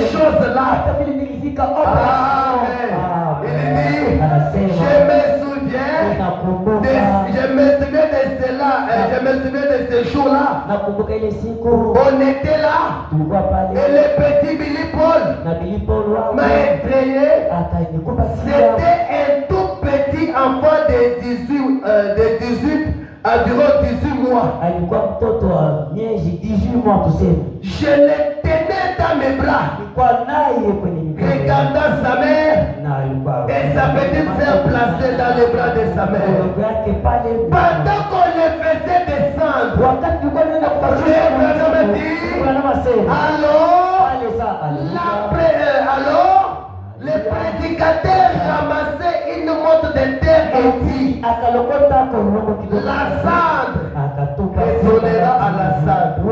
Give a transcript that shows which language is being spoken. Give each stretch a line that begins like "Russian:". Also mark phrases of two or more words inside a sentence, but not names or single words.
French: chose là.
Swahili: hata vile nilifika
French: Amen. Il dit,
Swahili: anasema
French: je me souviens
Swahili: nakumbuka
French: de cela, je me souviens de ce jour-là.
Swahili: nakumbuka ile siku
French: On était là,
Swahili: tulikuwa
French: et
Swahili: pale
French: le petit Billy Paul
Swahili: na Bilipol wangu
French: m'a entraîné.
Swahili: akanikupa
French: C'était un tout petit enfant de 18 environ 18 mois.
Swahili: alikuwa mtoto wa miezi 18 mois tuseme.
French: Je le tenais dans mes bras,
Swahili: Nilikuwa naye kwenye mikono
French: regardant sa mère
Swahili: na alikuwa
French: et sa petite sœur placée dans les bras de sa mère.
Swahili: mikono yake pale.
French: Pendant qu'on les faisait descendre,
Swahili: Wakati tulikuwa tunaenda
French: alors, les prédicateurs ramassaient une montre de terre et dit, la cendre retournera à la cendre.